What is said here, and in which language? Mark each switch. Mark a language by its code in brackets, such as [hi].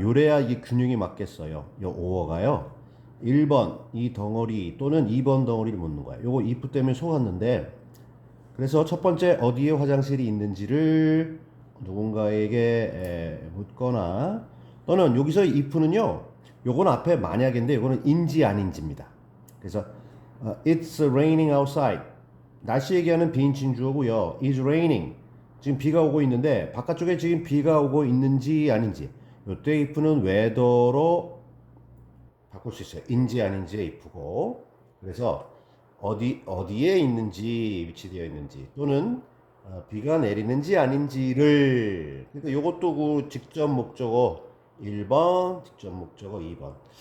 [ko] 요래야 이게 균형이 맞겠어요. 요 오어가요. 1번 이 덩어리 또는 2번 덩어리를 묻는 거야. 요거 if 때문에 속았는데 그래서 첫 번째 어디에 화장실이 있는지를 누군가에게 묻거나 또는 여기서 if는요. 요건 앞에 만약인데 요거는 인지 아닌지입니다. [en] 그래서 it's raining outside. [ko] 날씨 얘기하는 비인칭 주어고요. [en] It's raining. [ko] 지금 비가 오고 있는데 바깥쪽에 지금 비가 오고 있는지 아닌지. 요때 if는 weather로 바꿀 수 있어요. 인지 아닌지의 if고. 그래서 어디에 있는지 위치되어 있는지 또는 비가 내리는지 아닌지를 그러니까 요것도 그 직접 목적어 1번, 직접 목적어 2번.